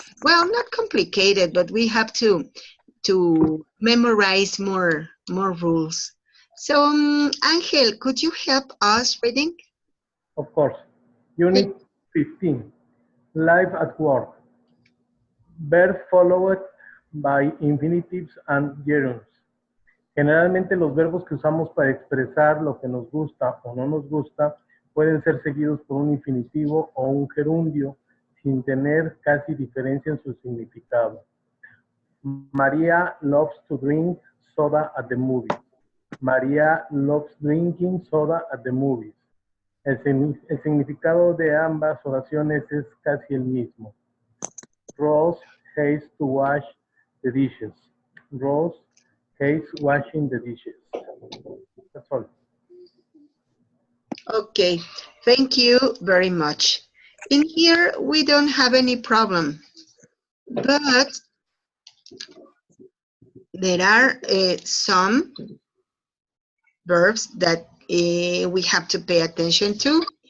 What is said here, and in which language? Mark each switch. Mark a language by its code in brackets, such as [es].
[en] Well, not complicated, but we have to memorize more rules. So, Angel, could you help us reading? Of course. Unit 15, life at work. Verbs followed by infinitives and gerunds. [es] Generalmente los verbos que usamos para expresar lo que nos gusta o no nos gusta pueden ser seguidos por un infinitivo o un gerundio sin tener casi diferencia en su significado. [en] Maria loves to drink soda at the movies. Maria loves drinking soda at the movies. [es] El significado de ambas oraciones es casi el mismo. [en] Rose hates to wash the dishes. Rose hates washing the dishes. That's all. Okay, thank you very much. In here, we don't have any problem, but there are some verbs that we have to pay attention to.